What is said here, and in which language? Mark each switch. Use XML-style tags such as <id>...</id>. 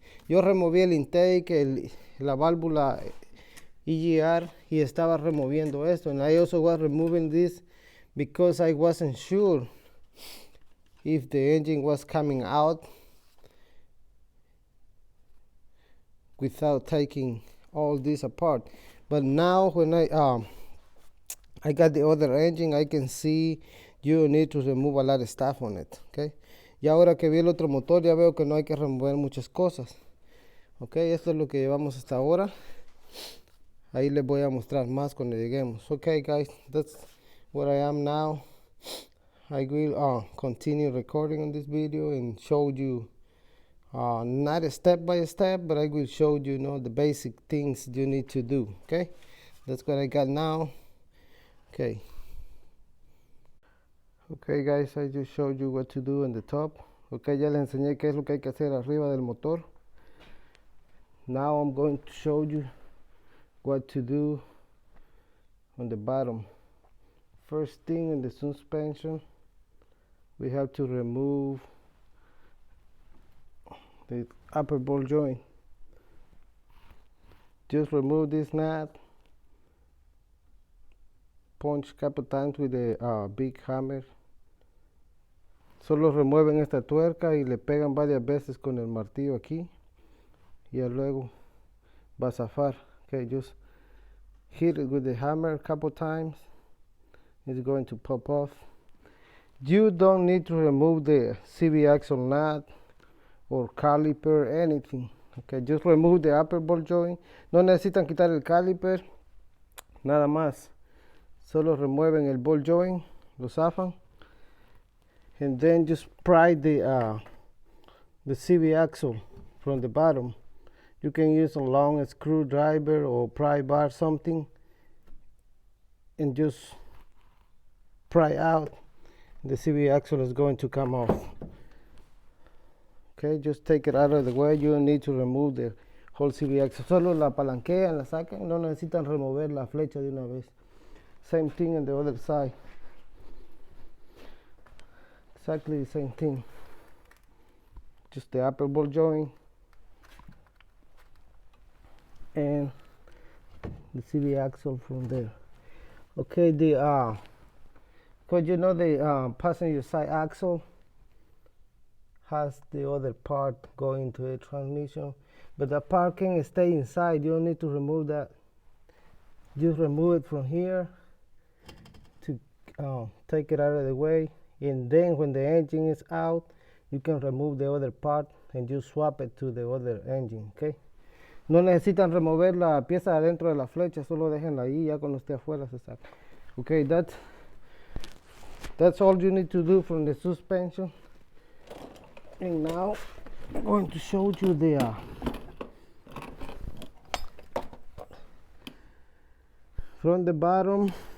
<es>Yo removí el intake, la válvula EGR, y estaba removiendo esto,</es> <en>and I also was removing this because I wasn't sure if the engine was coming out without taking all this apart. But now when I got the other engine, I can see you need to remove a lot of stuff on it, okay.</en> <es>Y ahora que vi el otro motor, ya veo que no hay que remover muchas cosas, ok. Esto es lo que llevamos hasta ahora. Ahí les voy a mostrar más cuando lleguemos.</es> <en>Okay guys, that's where I am now. I will continue recording on this video and show you not a step by step, but I will show you, the basic things you need to do. Okay, that's what I got now. Okay guys, I just showed you what to do in the top.</en> <es>Okay, ya les enseñé qué es lo que hay que hacer arriba del motor.</es> <en>Now I'm going to show you what to do on the bottom. First thing, in the suspension, we have to remove the upper ball joint. Just remove this nut, punch a couple times with a big hammer.</en> <es>Solo remueven esta tuerca y le pegan varias veces con el martillo aquí y luego va a zafar.</es> <en>Okay, just hit it with the hammer a couple times. It's going to pop off. You don't need to remove the CV axle nut or caliper, anything. Okay, just remove the upper ball joint.</en> <es>No necesitan quitar el caliper, nada más. Solo remueven el ball joint, lo zafan.</es> <en>And then just pry the CV axle from the bottom. You can use a long screwdriver or pry bar, something, and just pry out. The CV axle is going to come off. Okay, just take it out of the way. You don't need to remove the whole CV axle.</en> <es>Solo la palanquean, la sacan. No necesitan remover la flecha de una vez.</es> <en>Same thing on the other side. Exactly the same thing. Just the upper ball joint and the CV axle from there. Okay, the because the passenger side axle has the other part going to the transmission, but the part can stay inside. You don't need to remove that. Just remove it from here to take it out of the way, and then when the engine is out, you can remove the other part and just swap it to the other engine.</en> <es>Okay, no necesitan remover la pieza adentro de la flecha, solo déjenla ahí, ya cuando esté afuera se saca.</es> <en>Okay, that's all you need to do from the suspension. And now I'm going to show you the from the bottom.</en>